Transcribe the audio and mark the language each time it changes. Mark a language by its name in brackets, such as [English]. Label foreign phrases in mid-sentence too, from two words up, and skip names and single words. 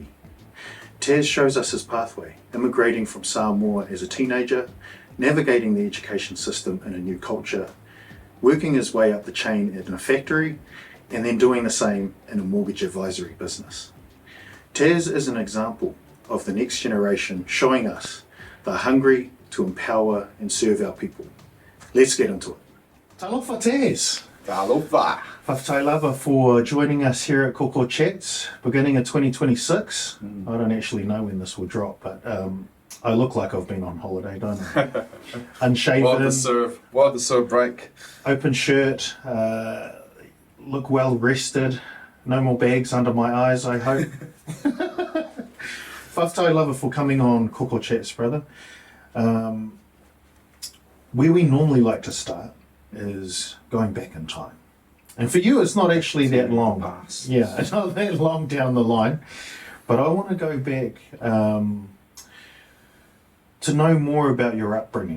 [English] Taz shows us his pathway, immigrating from Samoa as a teenager, navigating the education system in a new culture, working his way up the chain in a factory, and then doing the same in a mortgage advisory business. Taz is an example of the next generation showing us they're hungry to empower and serve our people. Let's get into it. Talofa Taz! Talofa! [Samoan] Whaftai lava [English] for joining us here at Koko Chats, beginning of 2026. I don't actually know when this will drop, but I look like I've been on holiday, don't I? Unshaven. Well deserved break. Open shirt, look well rested, no more bags under my eyes, I hope. [Samoan] Whaftai lava [English] for coming on Koko Chats, brother. Where we normally like to start is going back in time. And for you, it's not actually that long. Yeah, it's not that long down the line. But I want to go back to know more about your upbringing.